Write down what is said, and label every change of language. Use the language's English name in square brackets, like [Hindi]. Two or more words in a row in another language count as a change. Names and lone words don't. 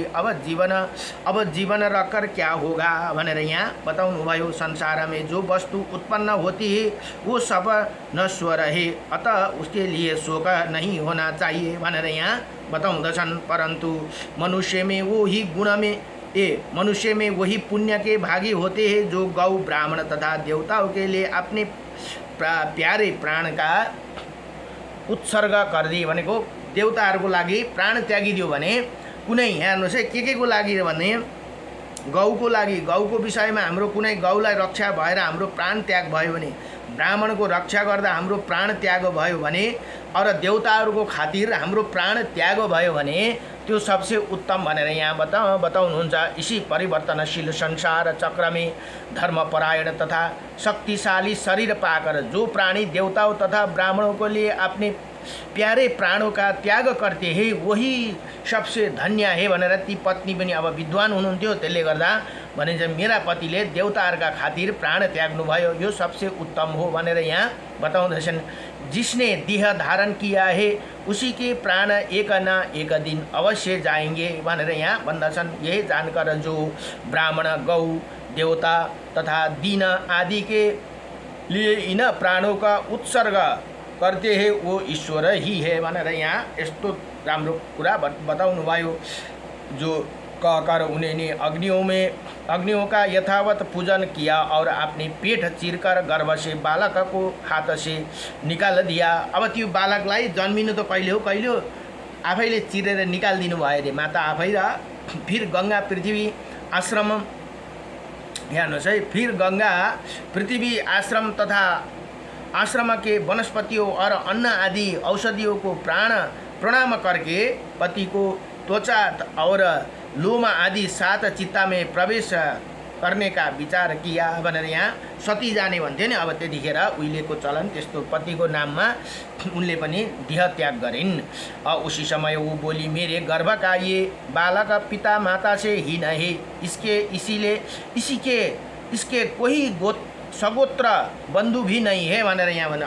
[Hindi] अब जीवन रखकर क्या होगा [Nepali] भनेर यहाँ बताउनु भयो। [Hindi] संसार में जो वस्तु उत्पन्न होती है वो सब नश्वर है, अतः उसके लिए शोक नहीं होना चाहिए [Nepali] भनेर यहाँ बताउँदछन्। [Hindi] परंतु मनुष्य में वही पुण्य के भागी होते हैं जो गौ, ब्राह्मण तथा देवताओं के लिए अपने प्यारे प्राण का [Nepali] उत्सर्ग गरिदिए भनेको देवताहरूको लागि प्राण त्यागिदियो भने कुनै यहाँ हेर्नुहोस् है के को लागि भने गौको लागि, गौको विषयमा हाम्रो कुनै गौलाई रक्षा भएर हाम्रो प्राण त्याग भयो भने, ब्राह्मणको रक्षा गर्दा हाम्रो प्राण त्याग भयो भने और देवताहरूको खातिर हाम्रो प्राण त्याग भयो भने त्यो [Hindi] सबसे उत्तम [Nepali] भनेर यहाँ बताउनुहुन्छ। [Hindi] इसी परिवर्तनशील संसार चक्र में धर्मपरायण तथा शक्तिशाली शरीर पाकर जो प्राणी देवताओं तथा ब्राह्मणों के लिए अपने प्यारे प्राणों का त्याग करते हैं वही सबसे धन्य है [Nepali] भनेर ती पत्नी पनि अब विद्वान हुनुहुन्थ्यो। त्यसले गर्दा भनिन्छ मेरा पतिले देवताहरूका खातिर प्राण त्याग्नुभयो, यो [Hindi] सबसे उत्तम [Nepali] हो भनेर यहाँ बताउँदछन्। [Hindi] जिसने देह धारण किया है उसी के प्राण एक न एक दिन अवश्य जाएंगे [Nepali] भनेर यहाँ भन्दछन्। [Hindi] यही जानकर जो ब्राह्मण, गौ, देवता तथा दीन आदि के लिए इन प्राणों का उत्सर्ग करते हैं वो ईश्वर ही है [Nepali] भनेर यहाँ यस्तो राम्रो कुरा बताउनु भयो। [Hindi] जो कहकर उन्होंने अग्नियों का यथावत पूजन किया और अपने पेट चीरकर गर्भ से बालक को हाथ से निकाल दिया। [Nepali] अब त्यो बालकलाई जन्मिनु त कहिले हो आफैले चिरेर निकालिदिनु भयो रे माता आफै। [Hindi] र फिर गंगा पृथ्वी आश्रम [Nepali] हेर्नुहोस् है, [Hindi] फिर गंगा पृथ्वी आश्रम तथा आश्रम के वनस्पतियों और अन्न आदि औषधियों को प्रणाम करके पति को त्वचा और लोम आदि 7 चित्ता में प्रवेश करने का विचार किया [Nepali] भनेर यहाँ सती जाने भन्थे नि। अब त्यतिखेर उहिलेको चलन त्यस्तो पतिको नाममा उनले पनि देह त्याग गरिन्। [Hindi] उसी समय वो बोली मेरे गर्भ का ये बालक पिता माता से ही नहीं, इसके कोई सगोत्र बन्धु भी नहीं है [Nepali] भनेर यहाँ भन्नु।